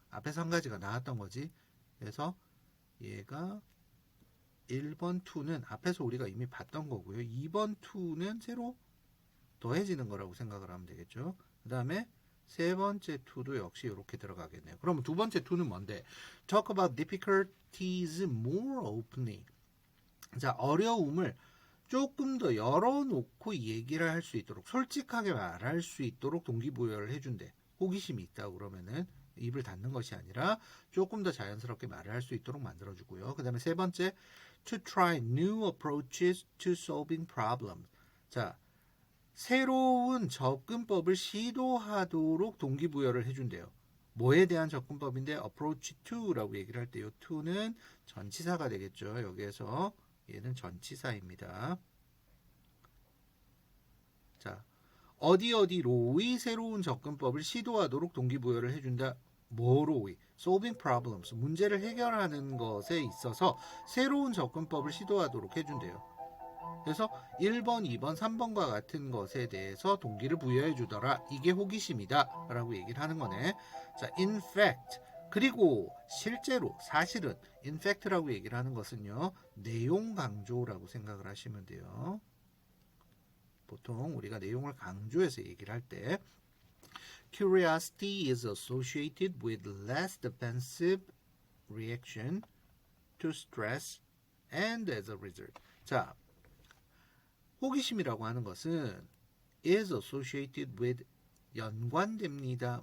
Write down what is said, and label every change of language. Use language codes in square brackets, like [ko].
[ko] 앞에서 한 가지가 나왔던 거지. 그래서 얘가 1번 2는 앞에서 우리가 이미 봤던 거고요. 2번 2는 새로 더해지는 거라고 생각을 하면 되겠죠. 그 다음에 세 번째 2도 역시 이렇게 들어가겠네요. 그러면 두 번째 2는 뭔데? [en] Talk about difficulties more openly. [ko] 자, 어려움을 조금 더 열어놓고 얘기를 할 수 있도록 솔직하게 말할 수 있도록 동기부여를 해준대. 호기심이 있다 그러면은 입을 닫는 것이 아니라 조금 더 자연스럽게 말을 할 수 있도록 만들어주고요. 그 다음에 세 번째, [en] to try new approaches to solving problems. [ko] 자, 새로운 접근법을 시도하도록 동기부여를 해준대요. 뭐에 대한 접근법인데 approach to라고 얘기를 할 때 이 to는 전치사가 되겠죠. 여기에서 얘는 전치사입니다. 자, 어디로의 새로운 접근법을 시도하도록 동기부여를 해준다. 뭐로의? [en] solving problems, [ko] 문제를 해결하는 것에 있어서 새로운 접근법을 시도하도록 해준대요. 그래서 1번, 2번, 3번과 같은 것에 대해서 동기를 부여해 주더라. 이게 호기심이다 라고 얘기를 하는 거네. 자, [en] in fact, [ko] 그리고 실제로 사실은 in fact라고 얘기를 하는 것은요, 내용 강조라고 생각을 하시면 돼요. 보통 우리가 내용을 강조해서 얘기를 할 때 [en] Curiosity is associated with less defensive reaction to stress and as a result. [ko] 자, 호기심이라고 하는 것은 [en] is associated with [ko] 연관됩니다.